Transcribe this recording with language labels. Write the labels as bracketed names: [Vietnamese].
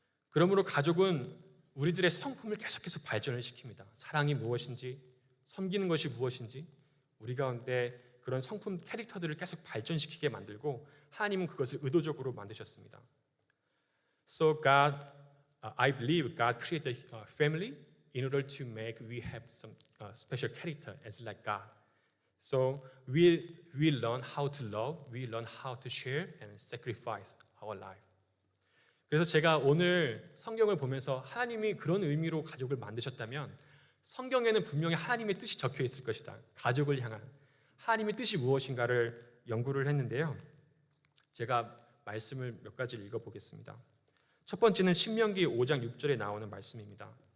[Korean] 그러므로 가족은 우리들의 성품을 계속해서 발전을 시킵니다. 사랑이 무엇인지, 섬기는 것이 무엇인지 우리 가운데 그런 성품 캐릭터들을 계속 발전시키게 만들고 하나님은 그것을 의도적으로 만드셨습니다. [English] So I believe God created a family in order to make we have some special character as like God. So we learn how to love, we learn how to share and sacrifice our life. [Korean] 그래서 제가 오늘 성경을 보면서 하나님이 그런 의미로 가족을 만드셨다면 성경에는 분명히 하나님의 뜻이 적혀 있을 것이다. 가족을 향한 하나님의 뜻이 무엇인가를 연구를 했는데요. 제가 말씀을 몇 가지 읽어보겠습니다. 첫 번째는 신명기 5장 6절에 나오는 말씀입니다.